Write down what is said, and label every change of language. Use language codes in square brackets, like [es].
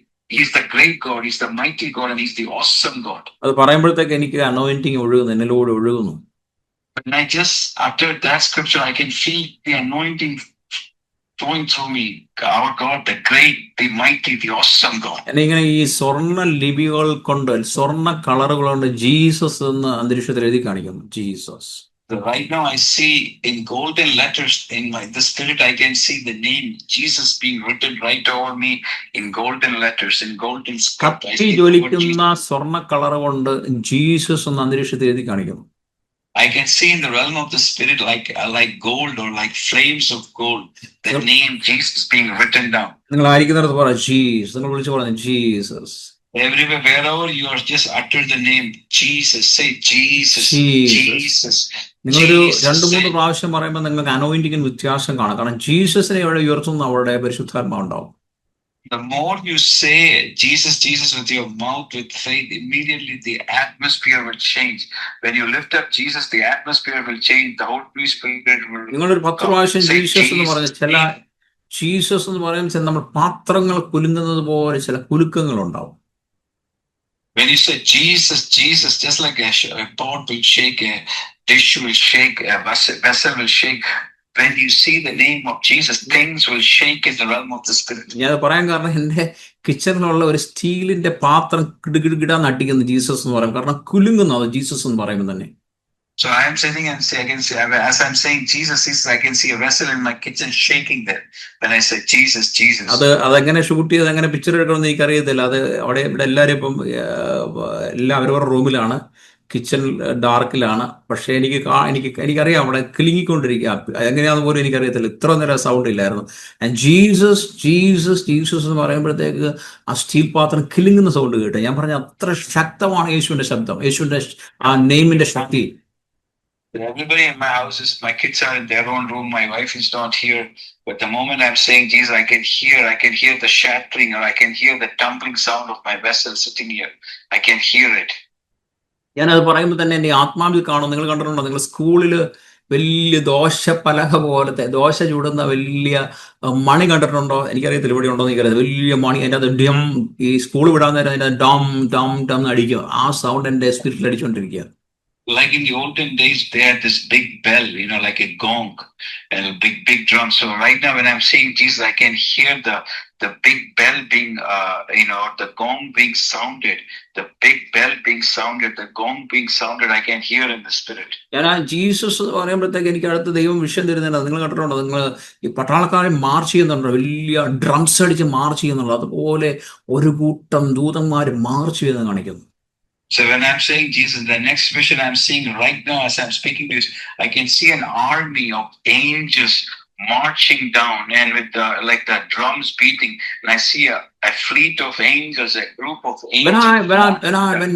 [en] He is the great God, He's the mighty God, and He's the awesome God. [ml] അത് പറയുമ്പോഴത്തേക്ക് എനിക്ക് anointing ഒഴുകുന്നു, എന്നിലൂടെ ഒഴുകുന്നു. [en] When I just uttered that scripture, I can feel the anointing flowing through me. Our God, the great, the mighty, the awesome God. [ml] ഇങ്ങനെ ഈ സ്വർണ്ണ ലിപികൾ കൊണ്ട്, സ്വർണ്ണ കളറുകൾ കൊണ്ട് ജീസസ് എന്ന് അന്തരീക്ഷത്തിൽ എഴുതി കാണിക്കുന്നു. Jesus. [en] Right now I see in golden letters in the spirit, I can see the name Jesus being written right over me in golden letters, in golden script. [ml] കത്തി ജ്വലിക്കുന്ന സ്വർണ്ണ കളർ കൊണ്ട് ജീസസ് എന്ന് അന്തരീക്ഷത്തിൽ എഴുതി കാണിക്കുന്നു. [en] I can see in the realm of the spirit like gold or like flames of gold, the name Jesus being written down. [ml] നിങ്ങൾ ആയിരിക്കുന്നിടത്ത് പറ ജീസസ്, നിങ്ങൾ വിളിച്ചു പറഞ്ഞു Jesus. [en] Everywhere, wherever you are, just utter the name Jesus. Say Jesus, Jesus. [ml] നിങ്ങളൊരു 2-3 പ്രാവശ്യം പറയുമ്പോൾ നിങ്ങൾക്ക് അനോയിന്റിങ്ങിന് വ്യത്യാസം കാണാം. കാരണം ജീസസിനെ എവിടെ ഉയർത്തുന്ന അവരുടെ പരിശുദ്ധാത്മാവ് ഉണ്ടാവും. [en] The more you say Jesus, Jesus with your mouth, with faith, immediately the atmosphere will change. When you lift up Jesus, the atmosphere will change. The Holy Spirit will. [ml] നിങ്ങളൊരു 10 പ്രാവശ്യം ജീസസ് എന്ന് പറഞ്ഞ ജീസസ് എന്ന് പറയുമ്പോൾ നമ്മൾ പാത്രങ്ങൾ കുലുങ്ങുന്നത് പോലെ ചില കുലുക്കങ്ങൾ ഉണ്ടാവും. [en] When you say Jesus, Jesus, just like a pot will shake, a dish will shake, a vessel will shake. When you see the name of Jesus, things will shake in the realm of the spirit. [ml] ഞാൻ പറയാൻ കാരണം എന്റെ കിച്ചണിലുള്ള ഒരു സ്റ്റീലിന്റെ പാത്രം കിടുകിടാന്ന് അടിക്കുന്നു Jesus എന്ന് പറയും. കാരണം കുലുങ്ങുന്നു അത് ജീസസ് എന്ന് പറയുമ്പോൾ തന്നെ. [en] So I am sitting and I can see, as I'm saying Jesus, I can see a vessel in my kitchen shaking there when I say Jesus, Jesus. [ml] അതെങ്ങനെ ഷൂട്ട് ചെയ്ത് അങ്ങനെ പിക്ചർ എടുക്കണമെന്ന് എനിക്കറിയത്തില്ല. അത് അവിടെ ഇവിടെ എല്ലാവരും ഇപ്പം എല്ലാം അവരവരുടെ റൂമിലാണ്, കിച്ചൺ ഡാർക്കിലാണ്. പക്ഷെ എനിക്കറിയാം അവിടെ കിളിങ്ങിക്കൊണ്ടിരിക്കുക. എങ്ങനെയാണെന്ന് പോലും എനിക്കറിയത്തില്ല. ഇത്ര നേരം സൗണ്ട് ഇല്ലായിരുന്നു. ജീസസ് ജീസസ് ജീസസ് എന്ന് പറയുമ്പോഴത്തേക്ക് ആ സ്റ്റീൽ പാത്രം കിളിങ്ങുന്ന സൗണ്ട് കേട്ടു. ഞാൻ പറഞ്ഞ അത്ര ശക്തമാണ് യേശുവിന്റെ ശബ്ദം, യേശുവിന്റെ ആ നെയിമിന്റെ ശക്തി. [en] Everybody in my house my kids are in their own room. My wife is not here. But the moment I'm saying Jesus, I can hear the shattering, or I can hear the tumbling sound of my vessel sitting here. I can hear it. [ml] ഞാനത് പറയുമ്പോൾ തന്നെ എൻ്റെ ആത്മാവിൽ കാണും. നിങ്ങൾ കണ്ടിട്ടുണ്ടോ? നിങ്ങൾ സ്കൂളിൽ വലിയ ദോശപ്പലക പോലത്തെ ദോശ ചൂടുന്ന വലിയ മണി കണ്ടിട്ടുണ്ടോ? എനിക്കറിയത്തില്ല, ഇവിടെ ഉണ്ടോ എന്ന് എനിക്കറിയാം. വലിയ മണി, അതിൻ്റെ അത് ഡം, ഈ സ്കൂൾ വിടാൻ നേരം അതിൻ്റെ ഡം ഡം ഡം അടിക്കും. ആ സൗണ്ട് എൻ്റെ സ്പിരിറ്റിൽ അടിച്ചുകൊണ്ടിരിക്കുക. [en] Like in the olden days, they had this big bell, like a gong, and a big drum. So right now, when I'm saying Jesus, I can hear the big bell being, the gong being sounded, the big bell being sounded, the gong being sounded. I can hear in the spirit. [ml] ഞാൻ ആ Jesus പറയുമ്പോഴത്തേക്ക് എനിക്ക് അടുത്ത ദൈവം വിഷയം തരുന്നുണ്ട്. നിങ്ങൾ കണ്ടിട്ടുണ്ടോ? നിങ്ങൾ ഈ പട്ടാളക്കാരെ മാർച്ച് ചെയ്യുന്നുണ്ടോ? വലിയ ഡ്രംസ് അടിച്ച് മാർച്ച് ചെയ്യുന്നുണ്ടോ? അതുപോലെ ഒരു കൂട്ടം ദൂതന്മാർ മാർച്ച് ചെയ്ത് കാണിക്കുന്നു. [en] So when I'm saying Jesus, the next vision I'm seeing right now as I'm speaking to you, I can see an army of angels marching down, and with the drums beating, and I see a fleet of angels, a group of angels.